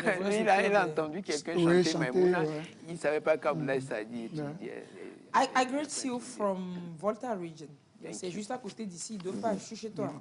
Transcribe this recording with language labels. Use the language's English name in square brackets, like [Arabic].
[French] Il a entendu quelqu'un chanter Maïmouna. Il ne savait pas qu'Abdoulaye Sadji étudiait. [English] I greet you from Volta region. [French] C'est juste à côté d'ici, deux pas, je suis chez toi.